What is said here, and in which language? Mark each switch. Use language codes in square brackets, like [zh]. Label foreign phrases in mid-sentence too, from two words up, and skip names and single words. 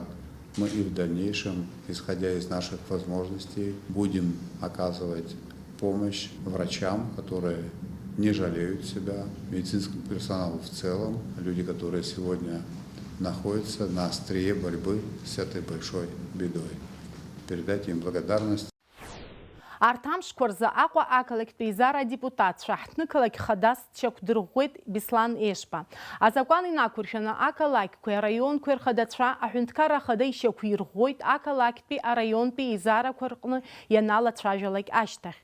[ru] Мы и в дальнейшем, исходя из наших возможностей, будем оказывать помощь врачам, которые не жалеют себя, медицинскому персоналу в целом, люди, которые сегодня находятся на острие борьбы с этой большой бедой. Передайте им благодарность. [ab] Арҭ амшқәа рзы Аҟәа ақалақьтәи еизара адепутатцәа ҳҭнықалақь хадас дшьақәдырӷәӷәеит Беслан Ешба. Азакәан инақәыршәаны ақалақьқәеи араионқәеи рхадацәа аҳәынҭқарра ахада ишьақәирӷәӷәоит ақалақьтәи араионтәи еизарақәа рҟны ианалацәажәалак ашьҭахь.